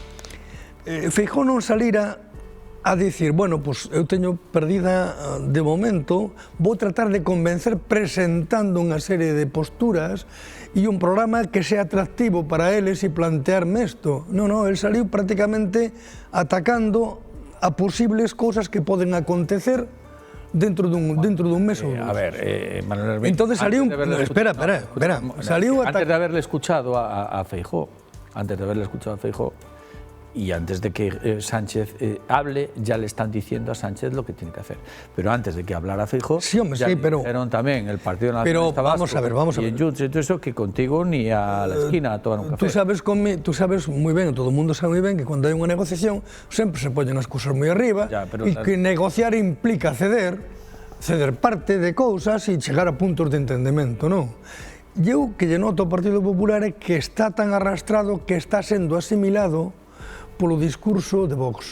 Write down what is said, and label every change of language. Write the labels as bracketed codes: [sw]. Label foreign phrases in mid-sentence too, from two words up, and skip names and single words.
[gl] Feijóo non salira a dicir, [es] bueno, pues [gl] eu teño perdida de momento, vou tratar de convencer presentando unha serie de posturas e un programa que sea atractivo para eles e plantearme isto. Non, el saliu prácticamente atacando a posibles cousas que poden acontecer dentro dun mes ou dos. A ver, Manuel Hermida, Entonces saliu espera, saliu [es] antes de haberle escuchado a Feijóo, y antes de que Sánchez hable, ya le están diciendo a Sánchez lo que tiene que hacer. Pero antes de que hablara Feijóo, sí, hombre, ya sí, pero dijeron también el Partido pero Nacionalista vamos Vasco a ver. y Junts y todo eso, que contigo ni a la esquina a tomar un café. [gl] Tú sabes moi ben, todo o mundo sabe moi ben que cando hai unha negociación sempre se poñen as cousas moi arriba e que negociar implica ceder parte de cousas e chegar a puntos de entendemento, non? Eu que lle noto ao Partido Popular é que está tan arrastrado que está sendo asimilado polo discurso de Vox.